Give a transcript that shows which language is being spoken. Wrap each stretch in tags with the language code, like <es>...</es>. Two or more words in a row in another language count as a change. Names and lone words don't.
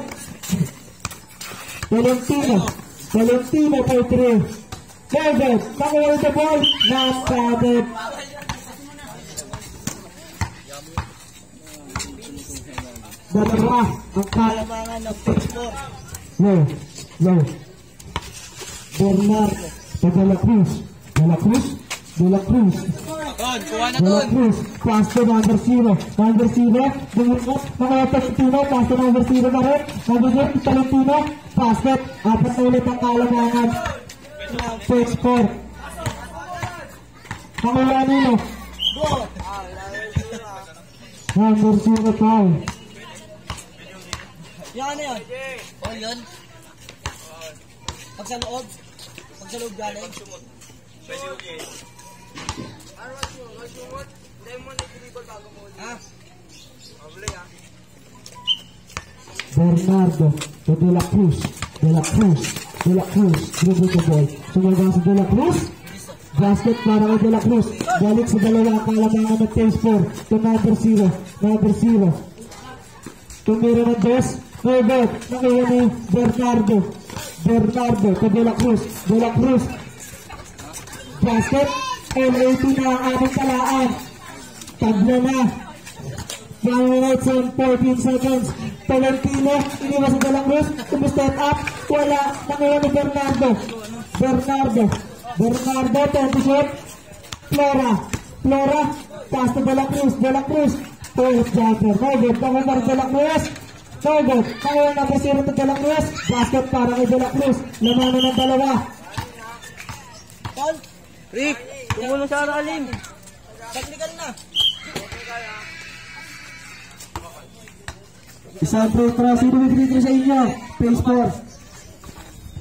<en>Tolentino. Tolentino for 3.</en> <tl>David. Nakuha</tl> <en>the ball.</en> <tl>Nakakabit. Dalawa ang Kalamangan ng pace 4. Low. Bernardo. To De La Cruz. De La Cruz. De La Cruz. Doon, kuha na De La doon. Cruz.</tl> <en>Pass to number 0. Number 0.</en> <tl>Bumukot. Mga Tolentino.</tl> <en>Pass to number 0</en> <tl>na rin.</tl> <en>Number 0. Tolentino. Basket.</en> <tl>Apat na ulit ang kalamangan. Page 4. Nakuha nilo.</tl> <en>Number 0 foul.</en> <tl>Yan ano yun? Oh, yun. Pag sa loob galing. Ha? Bernardo to De La Cruz. De La Cruz. De La Cruz.</tl> <en>Dribble the ball.</en> <tl>Sumagang si De La Cruz. Basket para kay De La Cruz. Balik sa dalawa ang kalamangan ng pace 4.</tl> <en>To number 0. Number 0.</en> <tl>Tumira ng dos.</tl> <en>No good.</en> <tl>Nakuha ni Bernardo. Bernardo to De La Cruz. De La Cruz. Basket. L18 na ang aming talaan. Tabla na.</tl> <en>1 minutes and 14 seconds.</en> <tl>Tolentino, iniwas sa De La Cruz.</tl> <en>Step up. Wala.</en> <tl>Nakuha ni Bernardo. Bernardo. 20 shot.</tl> <en>Flora. Pass to De La Cruz. De La Cruz. Post jumper. No good.</en> <tl>Nakuha ni</tl> <en>De La Cruz. No good.</en> <tl>Nakuha na</tl> <en>number 0</en> <tl>to De La Cruz. Basket para kay De La Cruz. Lamanan ng dalawa. Paul, Rick, tumulo sa aralim. technical na. Isang</tl> <en>free throw.</en> <tl>Sino may</tl> <en>free throw</en> <tl>sa inyo? Pace 4.</tl>